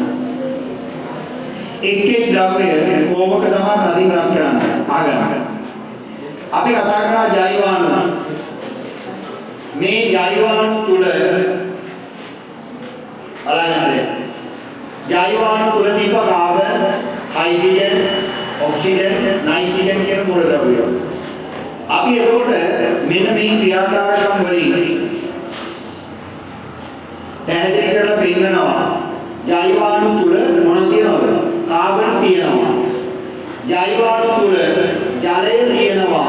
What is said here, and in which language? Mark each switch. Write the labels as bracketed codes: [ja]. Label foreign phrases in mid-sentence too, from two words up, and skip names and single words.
[si] එක් ද්‍රව්‍ය කොමක තමයි තදින් රත් කරන්න ආගන්න අපි කතා කරා ජෛවාණු මේ ජෛවාණු තුල බලන්න ජෛවාණු තුල තිබ්බ කාබන් [en] hydrogen oxygen nitrogen [si] කියන මූලද්‍රව්‍ය. අපි එතකොට මෙන්න මේ ක්‍රියාකාරකම් වලින් පැහැදිලි කරලා පෙන්නනවා. ජෛවාණු තුල මොනවද තියෙනවද? කාබන් තියෙනවා. ජෛවාණු තුල ජලය තියෙනවා.